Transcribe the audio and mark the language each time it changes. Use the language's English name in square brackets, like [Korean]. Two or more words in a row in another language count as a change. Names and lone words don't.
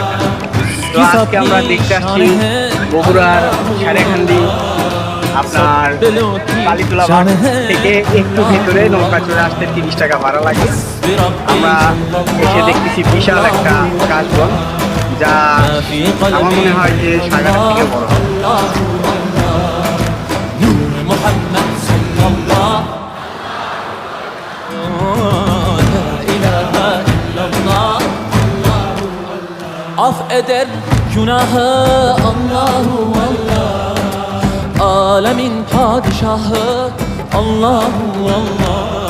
[Bangla] তো আজকে আমরা দেখতে আসছি বগুড়ার সারিয়াকান্দি আপনার কালীতলা ঘাট থেকে একটু ভিতরে নৌকা চড়ে আসতে 30 টাকা ভাড়া লাগে। আমরা এসে দেখতেছি বিশাল একটা কাশবন, যা আমার মনে হয় যে সাগরের থেকে বড়। [Turkish] Af eder günahı Allahu Allah, alemin padişahı Allahu Allah.